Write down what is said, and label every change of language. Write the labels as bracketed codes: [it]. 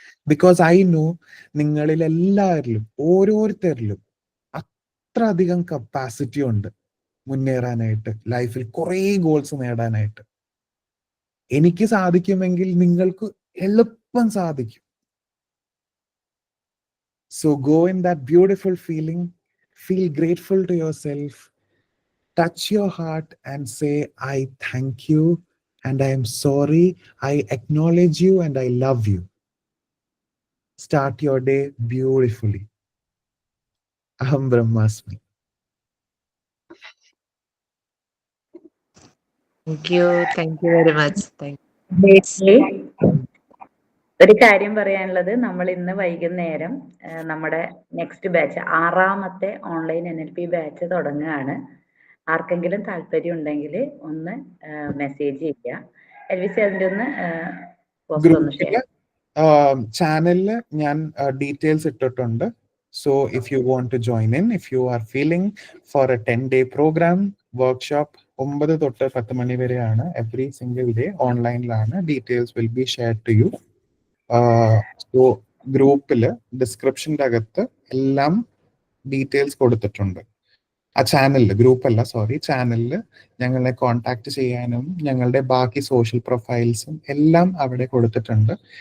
[en] because I know [ml] നിങ്ങളിൽ എല്ലാവരിലും ഓരോരുത്തരിലും അത്ര അധികം കപ്പാസിറ്റി ഉണ്ട് മുന്നേറാനായിട്ട്, ലൈഫിൽ കുറേ ഗോൾസ് നേടാനായിട്ട്. എനിക്ക് സാധിക്കുമെങ്കിൽ നിങ്ങൾക്ക് എളുപ്പം സാധിക്കും. [en] So go in that beautiful feeling, feel grateful to yourself, touch your heart and say, I thank you and I am sorry. I acknowledge you and I love you. Start your day beautifully. [sa] Aham Brahmasmi. [en] Thank you very much. Thank [ml] ഒരു കാര്യം പറയാനുള്ളത്, നമ്മൾ ഇന്ന് വൈകുന്നേരം നമ്മുടെ next batch 6ാമത്തെ online NLP batch തുടങ്ങുകയാണ്. ആർക്കെങ്കിലും താല്പര്യം ഉണ്ടെങ്കിൽ ഒന്ന് മെസ്സേജ് ചെയ്യുക. എൽവിസി അതിൻ്റെ ഒന്ന് പോസ്റ്റ് ഒന്ന് ഷെയർ. ചാനലില് ഞാൻ ഡീറ്റെയിൽസ് ഇട്ടിട്ടുണ്ട്. [en] So if you want to join in, if you are feeling for a 10-day program, workshop 9 [ml] തൊട്ട് 10 മണി വരെയാണ്. [en] every single day [ml] ഓൺലൈനിലാണ്. [en] Details will be share to you. [ml] So ഗ്രൂപ്പിൽ ഡിസ്ക്രിപ്ഷൻ്റെ അകത്ത് എല്ലാം ഡീറ്റെയിൽസ് കൊടുത്തിട്ടുണ്ട്. ആ ചാനലിൽ, ഗ്രൂപ്പല്ല സോറി, ചാനലിൽ ഞങ്ങളെ കോൺടാക്ട് ചെയ്യാനും ഞങ്ങളുടെ ബാക്കി സോഷ്യൽ പ്രൊഫൈൽസും എല്ലാം അവിടെ കൊടുത്തിട്ടുണ്ട്.